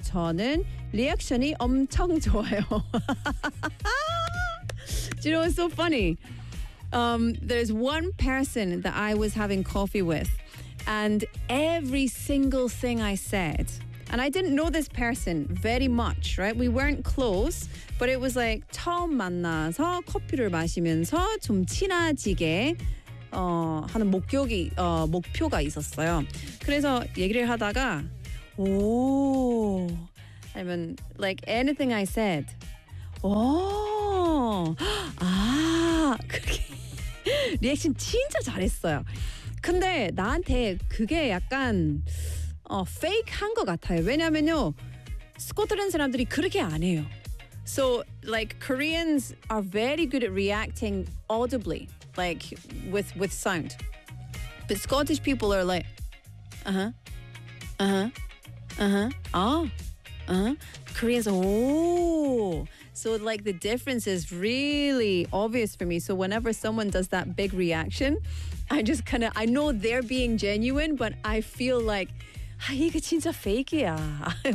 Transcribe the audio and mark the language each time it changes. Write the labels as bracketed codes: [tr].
[ko] 저는 리액션이 엄청 좋아요. [en] Do you know what's so funny? There's one person that I was having coffee with, and every single thing I said, and I didn't know this person very much, right? We weren't close, but it was like [ko] 처음 만나서 커피를 마시면서 좀 친해지게 하는 목격이 목표가 있었어요. 그래서 얘기를 하다가 오 아니면 [en] like anything I said [ko] 오 아 그게 리액션 진짜 잘했어요. 근데 나한테 그게 약간 fake 한 것 같아요. 왜냐면요 스코틀랜드 사람들이 그렇게 안 해요. [en] So like Koreans are very good at reacting audibly. Like with sound, but Scottish people are like, Koreans, oh, so like the difference is really obvious for me. So whenever someone does that big reaction, I just kind of I know they're being genuine, but I feel like, [ko] 아 이게 진짜 fake이야.